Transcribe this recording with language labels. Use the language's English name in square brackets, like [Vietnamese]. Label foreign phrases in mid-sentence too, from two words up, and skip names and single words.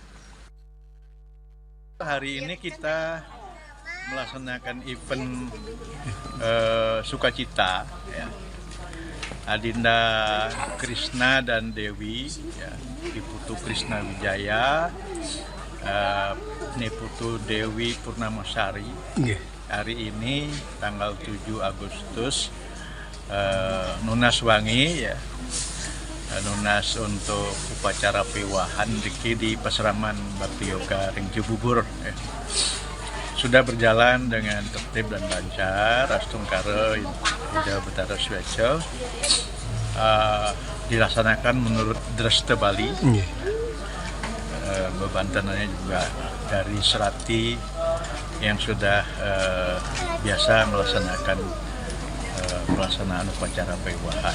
[Indonesian] Hari ini kita melaksanakan event sukacita, ya. Adinda Krishna dan Dewi, ya, Diputu Krishna Wijaya, Niputu Dewi Purnamasari. Hari ini tanggal 7 Agustus [Balinese] nunas wangi, [Indonesian] ya, nunas untuk upacara pewahan di Pasraman Bakti Yoga Ring Cibubur, ya. Sudah berjalan dengan tertib dan lancar. Astungkara Ida Betara Swecel dilaksanakan menurut Dresta Bali. Bebantanannya juga dari Serati yang sudah biasa melaksanakan pelaksanaan upacara pewahan.